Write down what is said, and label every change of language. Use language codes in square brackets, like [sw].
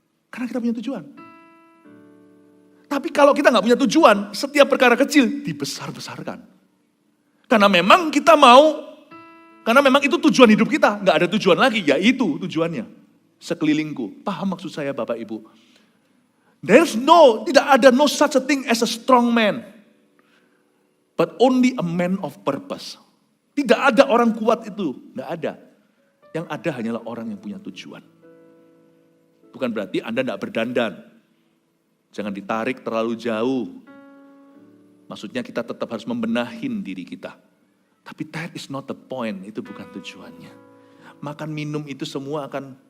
[id] Karena kita punya tujuan. Tapi kalau kita nggak punya tujuan, setiap perkara kecil dibesar-besarkan. Karena memang kita mau, karena memang itu tujuan hidup kita. Nggak ada tujuan lagi, ya itu tujuannya. Sekelilingku. Paham maksud saya Bapak Ibu? Tidak ada [en] no such a thing as a strong man. But only a man of purpose. [id] Tidak ada orang kuat itu, nggak ada. Yang ada hanyalah orang yang punya tujuan. Bukan berarti Anda tidak berdandan. Jangan ditarik terlalu jauh. Maksudnya kita tetap harus membenahin diri kita. Tapi [en] that is not the point, [id] itu bukan tujuannya. Makan minum itu semua akan